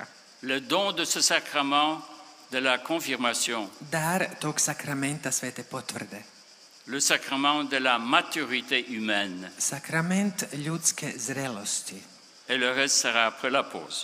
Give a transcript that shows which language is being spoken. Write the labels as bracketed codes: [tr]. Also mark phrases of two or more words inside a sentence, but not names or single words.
[fr] Le don de ce sacrement de la confirmation, [hr] Dar tog sakramenta svete potvrde. [fr] le sacrement de la maturité humaine. [hr] Sakrament ljudske zrelosti. [fr] Et le reste sera après la pause.